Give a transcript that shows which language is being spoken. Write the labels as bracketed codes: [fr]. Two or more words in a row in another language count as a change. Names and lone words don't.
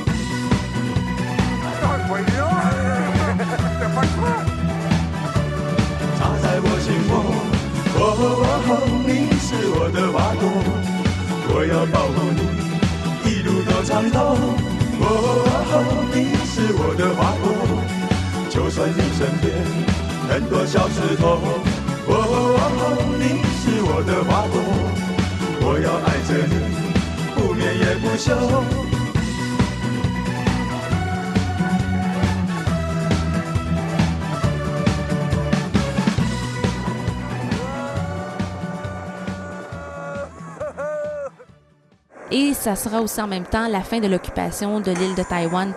[zh] 插在我心窝，你是我的花朵，我要保护你，一路都畅通。你是我的花朵， 就算你身边很多小石头，你是我的花朵，我要爱着你，不眠也不休。 [fr] Et ça sera aussi en même temps la fin de l'occupation de l'île de Taïwan.